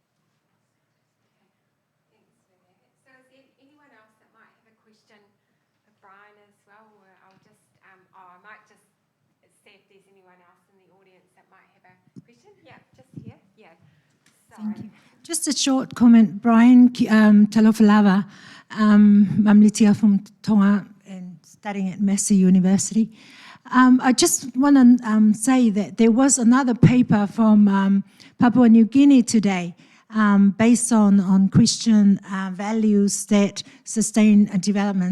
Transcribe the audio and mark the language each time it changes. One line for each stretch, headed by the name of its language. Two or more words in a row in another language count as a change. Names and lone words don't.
English: So is there anyone else that might have a question for Brian as well? Or I'll just, I might just see if there's anyone else in the audience that might have a question. Yeah, just here. Yeah. Sorry. Thank you. Just a short comment, Brian.
Samoan: Talofa lava.
English: Mamlitia from Tonga and studying at Massey University. I just want to say that there was another paper from Papua New Guinea today based on Christian values that sustain development.